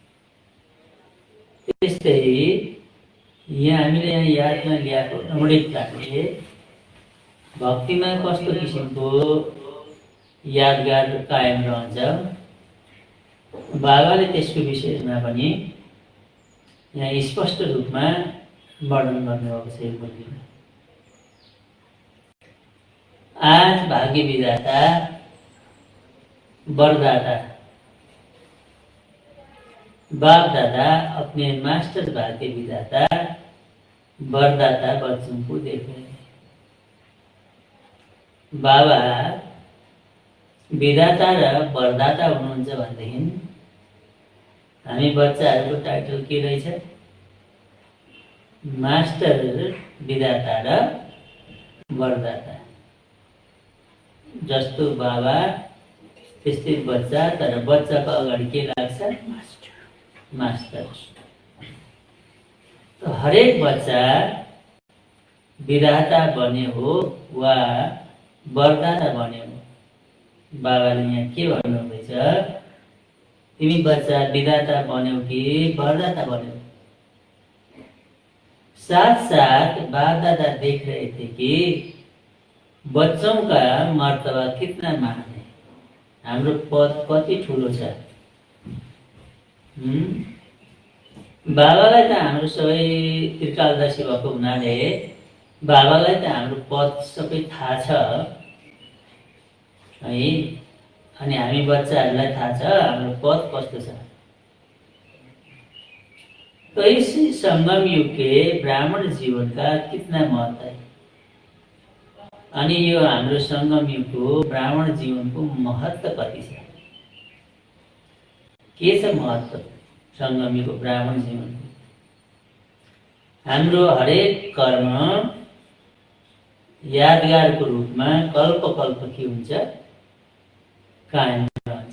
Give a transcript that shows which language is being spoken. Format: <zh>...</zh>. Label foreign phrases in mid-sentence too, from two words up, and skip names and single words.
<ne>त्यस्तै यहाँ हामीले यहाँ यादमा ल्याएको रमणीकताले भक्तिमा कस्तो किसिमको यादगार कायम रहन्छ, बाबाले त्यसको विषयमा पनि यहाँ स्पष्ट रूपमा वर्णन गर्नुभएको छ। यो बुद्धिमा आज</ne> <hi>भाग्य विधाता वरदाता बाप दादा अपने मास्टर भाग्य विधाता वरदाता बच्चों को देख रहे हैं।</hi> <ne>बाबा विधाता र वरदाता हुनुहुन्छ भनेदेखि हामी बच्चाहरूको टाइटल के रहेछ? मास्टर विधाता र वरदाता। जस्तो बाबा त्यस्तै बच्चा, तर बच्चाको अगाडि के लाग्छ? मास्टर।</ne> <hi>तो हरेक बच्चा विधाता बने हो वा वरदाता बने हो।</hi> <ne>बाबाले यहाँ के भन्नुहुँदैछ? तिमी बच्चा विधाता बन्यौ कि वरदाता बन्यौ?</ne> <hi>साथ साथ बाप दादा देख रहे थे कि बच्चों का मर्तबा कितना महान है,</hi> <ne>हाम्रो पद कति ठुलो छ। बाबालाई त हाम्रो सबै त्रिकालदर्शी भएको हुनाले बाबालाई त हाम्रो पद सबै थाहा छ है, अनि हामी बच्चाहरूलाई थाहा छ हाम्रो पद कस्तो छ।</ne> <hi>तो इस संगम युग के ब्राह्मण जीवन का कितना महत्व है।</hi> <ne>अनि यो हाम्रो संगम युगको ब्राह्मण जीवनको महत्व कति छ? के छ महत्व संगम युगको ब्राह्मण जीवनको? हाम्रो हरेक कर्म यादगारको रूपमा कल्प कल्प के हुन्छ, कायम रहन्छ।</ne>